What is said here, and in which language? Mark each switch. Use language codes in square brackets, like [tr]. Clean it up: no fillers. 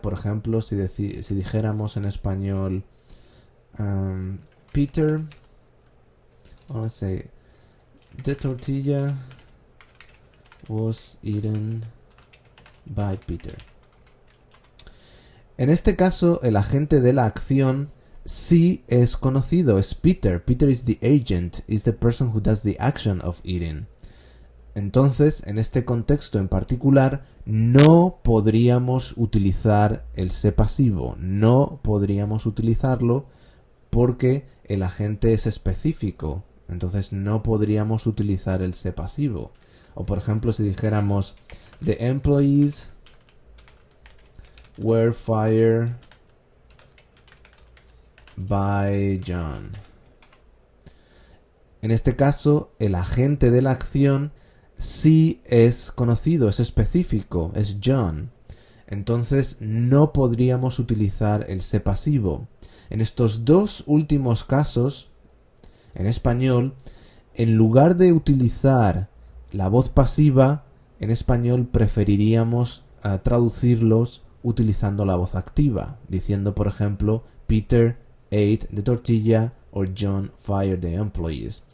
[es] Por ejemplo, si dijéramos en español [en] Peter, let's say, the tortilla was eaten by Peter. [es] En este caso, el agente de la acción sí es conocido, es Peter. [en] Peter is the agent, is the person who does the action of eating. [es] Entonces, en este contexto en particular, no podríamos utilizar el se pasivo, no podríamos utilizarlo porque el agente es específico, entonces no podríamos utilizar el se pasivo. O por ejemplo, si dijéramos [en] the employees were fired by John. [es] En este caso, el agente de la acción sí es conocido, es específico, es John. Entonces no podríamos utilizar el se pasivo. En estos dos últimos casos, en español, en lugar de utilizar la voz pasiva, en español preferiríamos traducirlos utilizando la voz activa, diciendo, por ejemplo, [en] Peter ate the tortilla or John fired the employees.